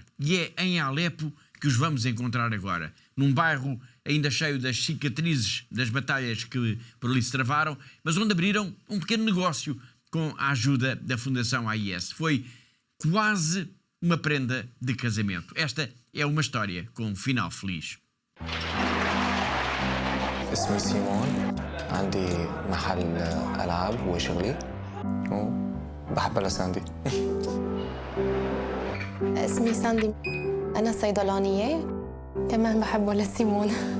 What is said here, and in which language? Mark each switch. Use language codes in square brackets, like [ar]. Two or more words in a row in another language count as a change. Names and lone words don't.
[pt] E é em Alepo que os vamos encontrar agora, num bairro ainda cheio das cicatrizes das batalhas que por ali se travaram, mas onde abriram um pequeno negócio com a ajuda da Fundação AIS. Foi quase uma prenda de casamento. Esta é uma história com um final feliz. [ar] اسمي سيمون عندي محل ألعاب وشغلي وبحب لساندي. اسمي ساندي أنا صيدلانية كمان بحب ولد سيمون.